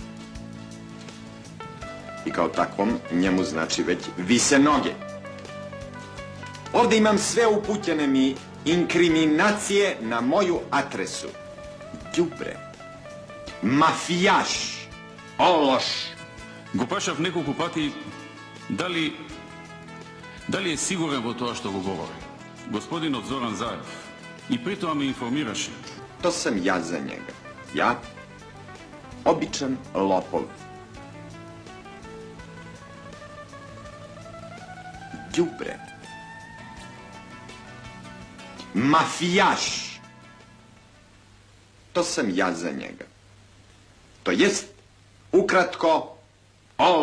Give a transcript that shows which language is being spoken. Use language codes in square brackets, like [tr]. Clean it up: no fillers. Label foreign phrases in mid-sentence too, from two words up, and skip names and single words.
[bs] I kao takvom njemu znači već vise noge. Ovdje imam sve upućene mi inkriminacije na moju adresu. Đubre, mafijaš, ološ. [mk] Gopашав неколку пати дали е сигурен во тоа што го говори. Господинот Зоран Заев и при тоа ме информираше. [bs] To sam ja za njega. Ja, običan lopov. Đubre. Mafijaš. To sam ja za njega. To jest, ukratko, ološ.